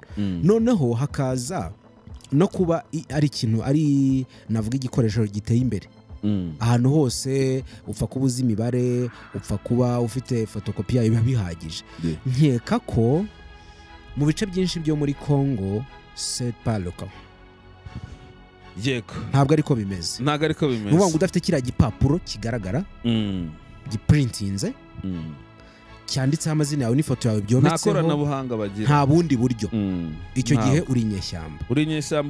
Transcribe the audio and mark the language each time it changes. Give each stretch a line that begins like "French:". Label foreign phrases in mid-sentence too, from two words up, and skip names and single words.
Kinyarwanda: Noneho hakaza no kuba ari ikintu ari navuga igikoresho giteye imbere. Ahantu hose upfa kuba uzi imibare, upfa kuba ufite fotokopiya biba bihagije. Nkeka ko mu bice byinshi byo muri Congo
French: c'est pas le cas.
Kinyarwanda: Yego. Ntabwo ariko bimeze. Nuvuga ngo udafite kiriya gipapuro kigaragara giprintinze cyanditseho amazina yawe n'ifoto yawe byometseho, nta koranabuhanga bagira, nta bundi buryo. Icyo gihe uri inyeshyamba